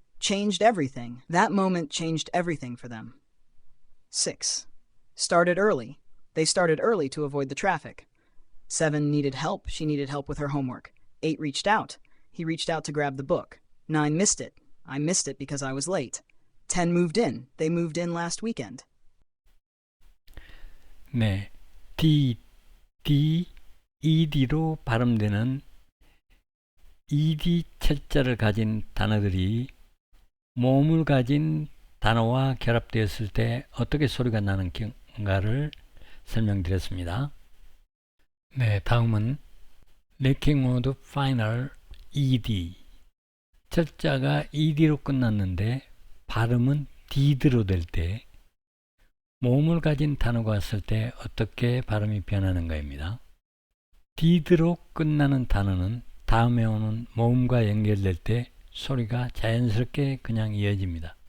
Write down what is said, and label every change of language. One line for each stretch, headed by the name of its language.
English: Changed everything. That moment changed everything for them. 6. Started early. They started early to avoid the traffic. 7. Needed help. She needed help with her homework. 8. Reached out. He reached out to grab the book. 9. Missed it. I missed it because I was late. 10. Moved in. They moved in last weekend.
Korean: 네, ed로 발음되는 ed 철자를 가진 단어들이 모음을 가진 단어와 결합되었을 때 어떻게 소리가 나는가를 설명드렸습니다. 네, 다음은 Linking word final ed. 철자가 ed로 끝났는데 발음은 did로 될 때 모음을 가진 단어가 왔을 때 어떻게 발음이 변하는가입니다. did로 끝나는 단어는 다음에 오는 모음과 연결될 때 소리가 자연스럽게 그냥 이어집니다.